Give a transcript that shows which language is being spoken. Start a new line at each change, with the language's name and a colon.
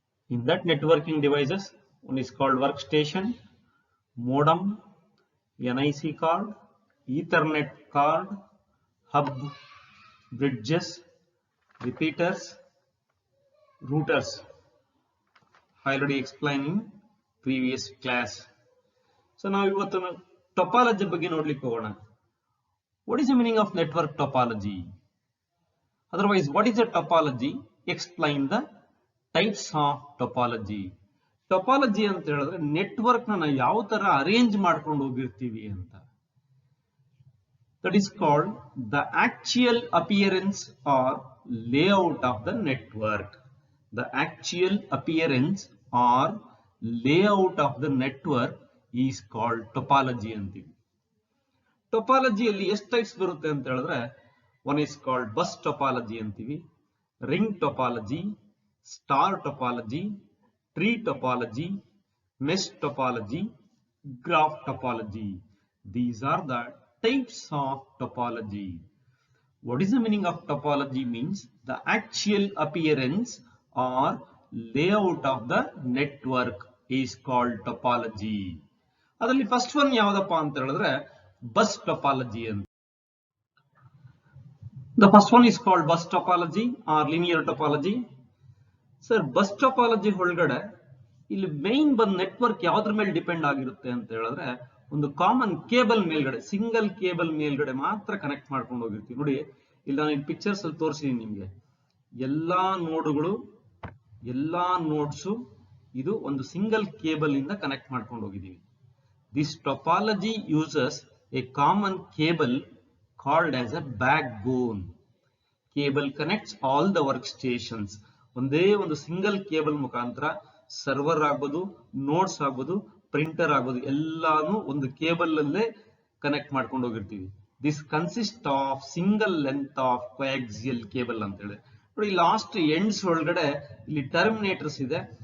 English: In that networking devices, one is called workstation, modem, NIC card, Ethernet card, hub, bridges, repeaters, routers. I already explained in previous class. So now
Kannada: ಇವತ್ತು topology ಬಗ್ಗೆ ನೋಡ್ಲಿಕ್ಕೆ ಹೋಗೋಣ.
English: What is the meaning of network topology? Otherwise, what is a topology? Explain the types of topology.
Kannada: Topology ಅಂತ ಹೇಳಿದ್ರೆ network ನ ಯಾವ ತರ arrange ಮಾಡ್ಕೊಂಡು ಹೋಗಿರ್ತೀವಿ ಅಂತ.
English: That is called the actual appearance or layout of the network. The actual appearance or layout of the network is called topology ಅಂತೀವಿ.
Kannada: ಟೊಪಾಲಜಿಯಲ್ಲಿ ಎಷ್ಟು ಟೈಪ್ಸ್ ಬರುತ್ತೆ ಅಂತ ಹೇಳಿದ್ರೆ
English: one is called
Kannada: bus topology ಅಂತೀವಿ, ring topology, star topology, tree topology, mesh topology, graph topology.
English: These are the types of topology. What is the meaning of topology? Means the actual appearance or layout of the network is called topology.
Kannada: ಅದರಲ್ಲಿ first one ಯಾವ್ದಪ್ಪ ಅಂತ ಹೇಳಿದ್ರೆ bus topology ಅಂತ.
English: The first one is called bus topology or linear topology.
Kannada: Sir bus topology ಒಳಗಡೆ ಇಲ್ಲಿ main ಬಂದ್ network ಯಾವ್ದ್ರ ಮೇಲೆ ಡಿಪೆಂಡ್ ಆಗಿರುತ್ತೆ ಅಂತ ಹೇಳಿದ್ರೆ ಒಂದು ಕಾಮನ್ ಕೇಬಲ್ ಮೇಲ್ಗಡೆ, ಸಿಂಗಲ್ ಕೇಬಲ್ ಮೇಲ್ಗಡೆ ಮಾತ್ರ ಕನೆಕ್ಟ್ ಮಾಡ್ಕೊಂಡು ಹೋಗಿರ್ತೀವಿ. ನೋಡಿ ಇಲ್ಲಿ ನಾನು ಇಲ್ಲಿ ಪಿಕ್ಚರ್ಸ್ ಅಲ್ಲಿ ತೋರಿಸಿದೀನಿ ನಿಮ್ಗೆ. ಎಲ್ಲಾ ನೋಡ್ಗಳು, ಎಲ್ಲಾ ನೋಡ್ಸು ಇದು ಒಂದು ಸಿಂಗಲ್ ಕೇಬಲ್ ಇಂದ ಕನೆಕ್ಟ್ ಮಾಡ್ಕೊಂಡು ಹೋಗಿದೀವಿ.
English: This topology uses a common cable called as a backbone. Cable connects all the workstations.
Kannada: ಒಂದೇ ಒಂದು ಸಿಂಗಲ್ ಕೇಬಲ್ ಮುಖಾಂತರ ಸರ್ವರ್ ಆಗ್ಬೋದು, ನೋಡ್ಸ್ ಆಗ್ಬೋದು, ಪ್ರಿಂಟರ್ ಆಗ್ಬೋದು, ಎಲ್ಲಾನು ಒಂದು ಕೇಬಲ್ ಅಲ್ಲೇ ಕನೆಕ್ಟ್ ಮಾಡ್ಕೊಂಡು ಹೋಗಿರ್ತೀವಿ.
English: this consist of single length of coaxial cable
Kannada: ಅಂತ ಹೇಳಿ. ನೋಡಿ ಲಾಸ್ಟ್ ಎಂಡ್ಸ್ ಒಳಗಡೆ ಇಲ್ಲಿ ಟರ್ಮಿನೇಟರ್ಸ್ ಇದೆ.